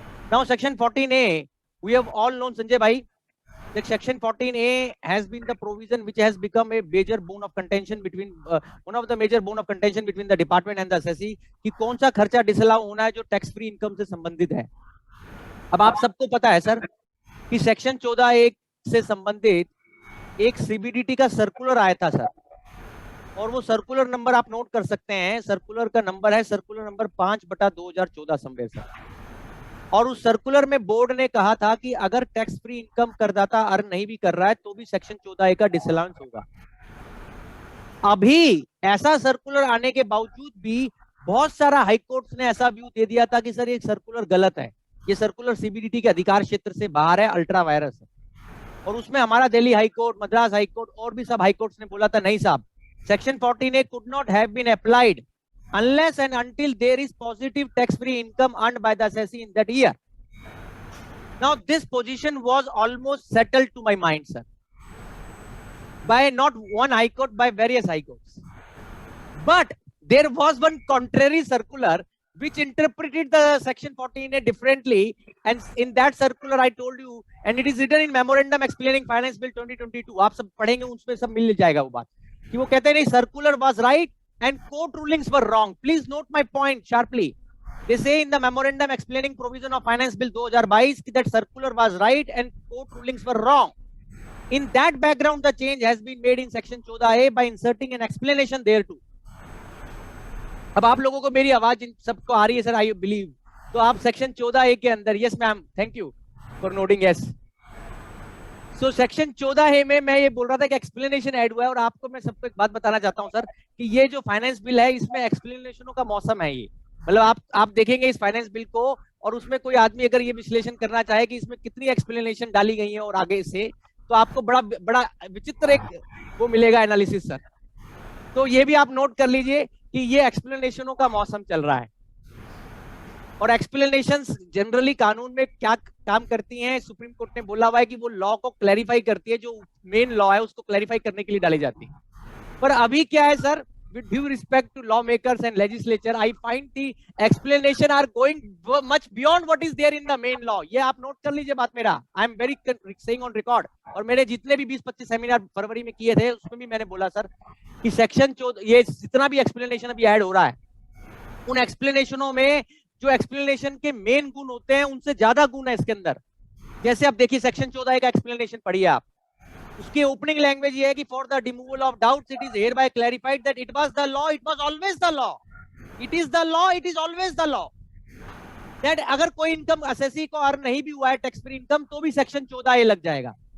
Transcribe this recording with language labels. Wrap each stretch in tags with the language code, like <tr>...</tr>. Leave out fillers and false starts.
<en>Now, section 14A, we have all known, Sanjay bhai, that section 14A has been the provision which has become a major bone of contention between one of the major bone of contention between the department and the assessee</en> <hi>कि कौन सा खर्चा disallow होना है जो tax free income से संबंधित है. अब आप सबको पता है सर कि सेक्शन 14A से संबंधित एक CBDT का सर्कुलर आया था सर, और वो सर्कुलर नंबर आप नोट कर सकते हैं. सर्कुलर का नंबर है सर्कुलर नंबर 5/2014 समवेयर सर. और उस सर्कुलर में बोर्ड ने कहा था कि अगर टैक्स फ्री इनकम करदाता अर्न नहीं भी कर रहा है तो भी सेक्शन 14A का डिसअलाउंस होगा. अभी ऐसा सर्कुलर आने के बावजूद भी बहुत सारा हाई कोर्ट्स ने ऐसा व्यू दे दिया था कि सर ये सर्कुलर गलत है, ये सर्कुलर CBDT के अधिकार क्षेत्र से बाहर है, अल्ट्रा वायरस है. और उसमें हमारा Delhi high court, Madras high court और भी सब हाई कोर्ट्स ने बोला था नहीं साहब,</hi> <en>Section 14A could not have been applied unless and until there is positive tax-free income earned by the assessee in that year. Now, this position was almost settled to my mind, sir, by not one high court, by various high courts. But there was one contrary circular which interpreted the section 14A differently, and in that circular I told you, and it is written in memorandum explaining Finance Bill 2022.</en> <hi>आप सब पढ़ेंगे, उसमें सब मिल जाएगा वो बात कि वो कहते हैं नहीं,</hi> <en>circular was right and court rulings were wrong. Please note my point sharply. They say in the memorandum explaining provision of Finance Bill 2022 that circular was right and court rulings were wrong. In that background, the change has been made in section 14A by inserting an explanation there too.</en> <hi>अब आप लोगों को मेरी आवाज सबको आ रही है sir,</hi> <en>I believe.</en> <hi>तो आप सेक्शन 14A के अंदर,</hi> <en>Yes ma'am, thank you for noting, yes.</en> <hi>So section 14A में मैं ये बोल रहा था कि एक्सप्लेनेशन ऐड हुआ है, और आपको मैं सबको एक बात बताना चाहता हूं सर कि ये जो फाइनेंस बिल है इसमें एक्सप्लेनेशनों का मौसम है. ये मतलब आप देखेंगे इस फाइनेंस बिल को, और उसमें कोई आदमी अगर ये विश्लेषण करना चाहे कि इसमें कितनी एक्सप्लेनेशन डाली गई है और आगे से, तो आपको बड़ा विचित्र एक वो मिलेगा एनालिसिस सर. तो ये भी आप नोट कर लीजिए कि ये एक्सप्लेनेशनों का मौसम चल रहा है. और एक्सप्लेनेशंस जनरली कानून में क्या काम करती हैं, सुप्रीम कोर्ट ने बोला हुआ है कि वो लॉ को क्लैरिफाई करती है, जो मेन लॉ है उसको क्लैरिफाई करने के लिए डाली जाती है. पर अभी क्या है sir,</hi> <en>with due respect to lawmakers and legislature, I find the explanation are going much beyond what is there in the main law.</en> <hi>ये आप नोट कर लीजिए बात मेरा.</hi> <en>I am very saying on record.</en> <hi>और मैंने जितने भी 20-25 सेमिनार फरवरी में किए थे उसमें भी मैंने बोला सर कि सेक्शन ये जितना भी एक्सप्लेनेशन अभी ऐड हो रहा है, उन एक्सप्लेनेशनों में जो एक्सप्लेनेशन के मेन गुण होते हैं उनसे ज्यादा गुण है इसके अंदर. जैसे आप देखिए सेक्शन 14A का एक्सप्लेनेशन पढ़िए आप. उसकी ओपनिंग लैंग्वेज ये है कि</hi> <en>for the removal of doubts it is hereby clarified that it was the law,</en> <hi>it was always the law, it is the law, it is always the law, that अगर कोई income assessee को earn नहीं भी हुआ है tax free income, तो भी section 14A लग जाएगा.</hi>